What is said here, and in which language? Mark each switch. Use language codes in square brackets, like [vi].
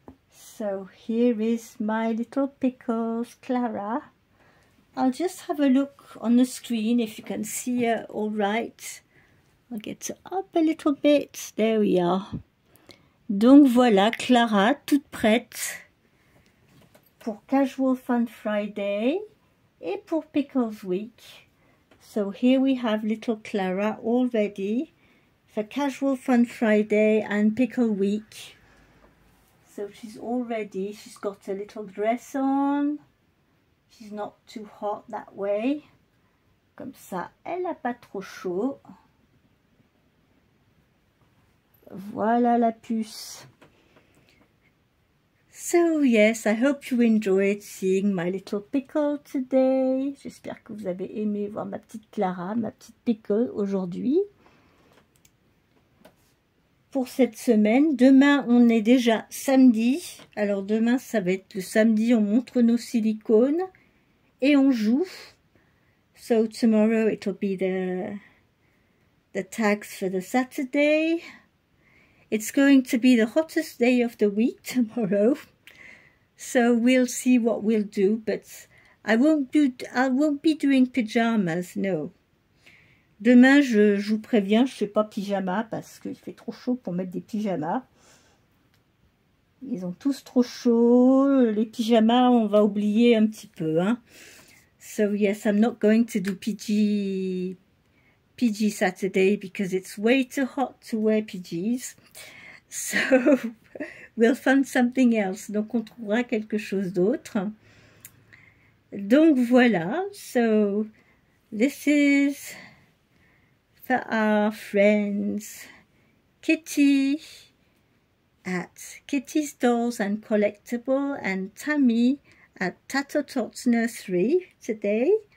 [en] So here is my little pickles, Clara. I'll just have a look on the screen if you can see her all right. I'll get her up a little bit. There we are. [fr] Donc voilà, Clara, toute prête pour Casual Fun Friday et pour Pickles Week. [en] So here we have little Clara all ready for Casual Fun Friday and Pickle Week. So she's all ready. She's got a little dress on. She's not too hot that way. [fr] Comme ça, elle n'a pas trop chaud. Voilà la puce. [en] So yes, I hope you enjoyed seeing my little pickle today. [fr] J'espère que vous avez aimé voir ma petite Clara, ma petite pickle aujourd'hui. Pour cette semaine, demain on est déjà samedi. Alors demain ça va être le samedi, on montre nos silicones et on joue. [en] So tomorrow it'll be the tags for the Saturday. It's going to be the hottest day of the week tomorrow. So we'll see what we'll do, but I won't be doing pyjamas, no. [fr] Demain, je vous préviens, je ne fais pas pyjama parce qu'il fait trop chaud pour mettre des pyjamas. Ils ont tous trop chaud. Les pyjamas, on va oublier un petit peu. Hein. [en] So yes, I'm not going to do PG Saturday because it's way too hot to wear PGs. So we'll find something else. [fr] Donc on trouvera quelque chose d'autre. Donc voilà, [en] so this is for our friends Kitty at Kitty's Dolls and Collectible and Tammy at Tato Tots Nursery today.